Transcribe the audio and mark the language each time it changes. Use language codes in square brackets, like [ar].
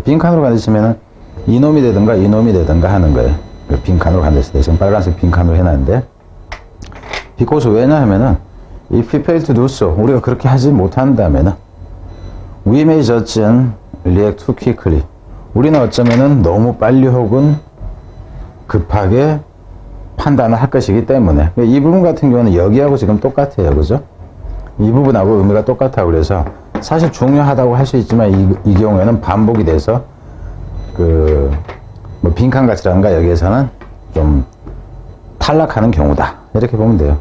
[ko] 빈칸으로 가르치면은 이놈이 되든가 하는 거예요. 빈칸으로 간댔을 때 지금 빨간색 빈칸으로 해놨는데, [en] because [ko] 왜냐하면은 [en] if we fail to do so, [ko] 우리가 그렇게 하지 못한다면은 [en] we may judge and react too quickly. [ko] 우리는 어쩌면은 너무 빨리 혹은 급하게 판단을 할 것이기 때문에. 이 부분 같은 경우는 여기하고 지금 똑같아요. 그죠? 이 부분하고 의미가 똑같아요. 그래서 사실 중요하다고 할 수 있지만 이 경우에는 반복이 돼서 뭐 빈칸 가치라든가 여기에서는 좀 탈락하는 경우다. 이렇게 보면 돼요.